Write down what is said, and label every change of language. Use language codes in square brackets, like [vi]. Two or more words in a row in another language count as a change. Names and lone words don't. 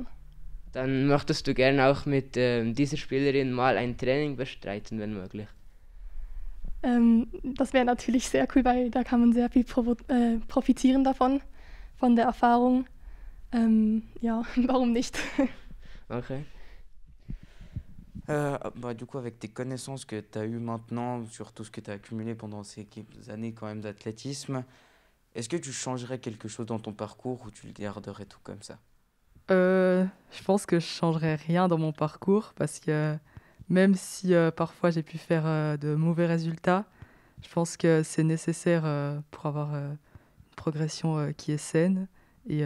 [de] Dann möchtest du gerne auch mit dieser Spielerin mal ein Training bestreiten, wenn möglich. Das wäre natürlich sehr cool, weil da kann man sehr viel profitieren davon, von der Erfahrung. Ja, warum nicht? Okay. [fr] Bah, du coup, avec tes connaissances que tu as eues maintenant, sur tout ce que tu as accumulé pendant ces années quand même d'athlétisme, est-ce que tu changerais quelque chose dans ton parcours ou tu le garderais tout comme ça? Je pense que je changerais rien dans mon parcours parce que même si parfois j'ai pu faire de mauvais résultats, je pense que c'est nécessaire pour avoir une progression qui est saine.